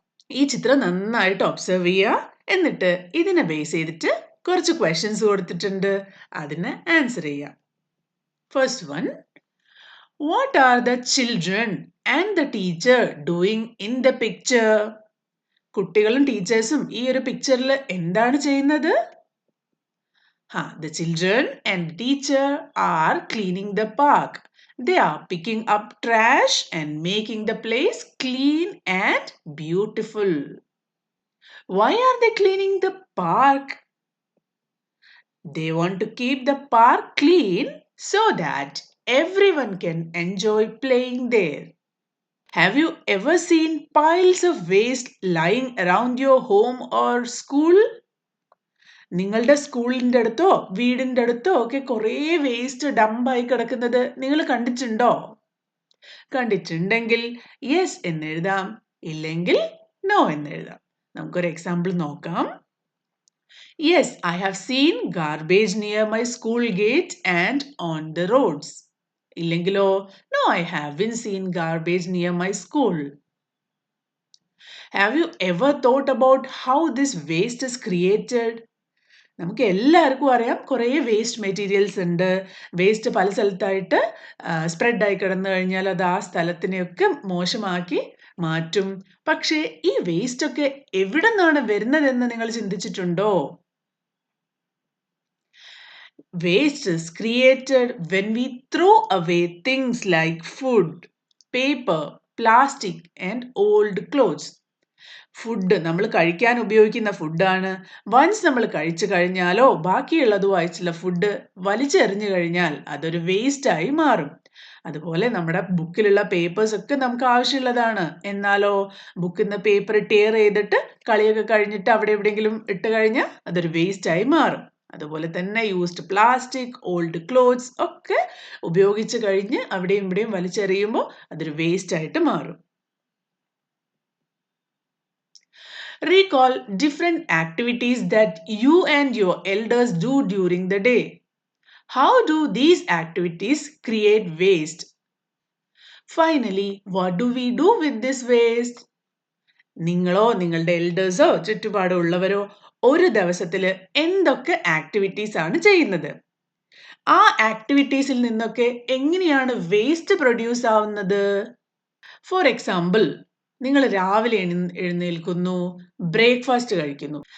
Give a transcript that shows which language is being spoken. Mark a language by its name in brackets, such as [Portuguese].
[Malayalam] ഈ ചിത്രം നന്നായിട്ട് ഒബ്സർവ് ചെയ്യുക. എന്നിട്ട് ഇതിനെ ബേസ് ചെയ്തിട്ട് കുറച്ച് ക്വസ്റ്റ്യൻസ് കൊടുത്തിട്ടുണ്ട്, അതിന് ആൻസർ ചെയ്യാം. [English] First one, what are the children and the teacher doing in the picture? [Malayalam] കുട്ടികളും ടീച്ചേഴ്സും ഈ ഒരു പിക്ചറിൽ എന്താണ് ചെയ്യുന്നത്? [English] The children and teacher are cleaning the park. They are picking up trash and making the place clean and beautiful. Why are they cleaning the park? They want to keep the park clean so that everyone can enjoy playing there. Have you ever seen piles of waste lying around your home or school? [Malayalam] നിങ്ങളുടെ സ്കൂളിൻ്റെ അടുത്തോ വീടിൻ്റെ അടുത്തോ ഒക്കെ കുറേ waste ഡംപായി കിടക്കുന്നത് നിങ്ങൾ കണ്ടിട്ടുണ്ടോ? കണ്ടിട്ടുണ്ടെങ്കിൽ യെസ് എന്നെഴുതാം, ഇല്ലെങ്കിൽ നോ എന്നെഴുതാം. നമുക്കൊരു എക്സാമ്പിൾ നോക്കാം. [English] Yes, I have seen garbage near my school gate and on the roads. [Malayalam] ഇല്ലെങ്കിലോ [English] no, I haven't seen garbage near my school. Have you ever thought about how this waste is created? [Malayalam] നമുക്ക് എല്ലാവർക്കും അറിയാം കുറേ waste materials ഉണ്ട്. Waste പല സ്ഥലത്തായിട്ട് സ്പ്രെഡായി കിടന്നു കഴിഞ്ഞാൽ അത് ആ സ്ഥലത്തിനെയൊക്കെ മോശമാക്കി മാറ്റും. പക്ഷേ ഈ വേസ്റ്റ് ഒക്കെ എവിടെ നിന്നാണ് വരുന്നതെന്ന് നിങ്ങൾ ചിന്തിച്ചിട്ടുണ്ടോ? [English] Waste is created when we throw away things like food, paper, plastic and old clothes. [Malayalam] Food നമ്മൾ കഴിക്കാൻ ഉപയോഗിക്കുന്ന ഫുഡാണ്. വൺസ് നമ്മൾ കഴിച്ചു കഴിഞ്ഞാലോ ബാക്കിയുള്ളതോ ആയിട്ടുള്ള ഫുഡ് വലിച്ചെറിഞ്ഞു കഴിഞ്ഞാൽ അതൊരു വേസ്റ്റായി മാറും. അതുപോലെ നമ്മുടെ ബുക്കിലുള്ള പേപ്പേഴ്സ് ഒക്കെ നമുക്ക് ആവശ്യമുള്ളതാണ്. എന്നാലോ ബുക്കിൽ നിന്ന് പേപ്പർ ടേർ ചെയ്തിട്ട് കളിയൊക്കെ കഴിഞ്ഞിട്ട് അവിടെ എവിടെയെങ്കിലും ഇട്ട് കഴിഞ്ഞാൽ അതൊരു വേസ്റ്റായി മാറും. അതുപോലെ തന്നെ യൂസ്ഡ് പ്ലാസ്റ്റിക്, ഓൾഡ് ക്ലോത്ത്സ് ഒക്കെ ഉപയോഗിച്ച് കഴിഞ്ഞ് അവിടെയും ഇവിടെയും വലിച്ചെറിയുമ്പോൾ അതൊരു വേസ്റ്റ് ആയിട്ട് മാറും. [English] Recall different activities that you and your elders do during the day. How do these activities create waste? Finally, what do we do with this waste? [Malayalam] നിങ്ങളോ നിങ്ങളുടെ എൽഡേഴ്സോ ചുറ്റുപാടുള്ളവരോ ഒരു ദിവസത്തിൽ എന്തൊക്കെ ആക്ടിവിറ്റീസ് ആണ് ചെയ്യുന്നത്? ആ ആക്ടിവിറ്റീസിൽ നിന്നൊക്കെ എങ്ങനെയാണ് വേസ്റ്റ് പ്രൊഡ്യൂസ് ആവുന്നത്? ഫോർ എക്സാമ്പിൾ, നിങ്ങൾ രാവിലെ എഴുന്നേൽക്കുന്നു, ബ്രേക്ക്ഫാസ്റ്റ് കഴിക്കുന്നു.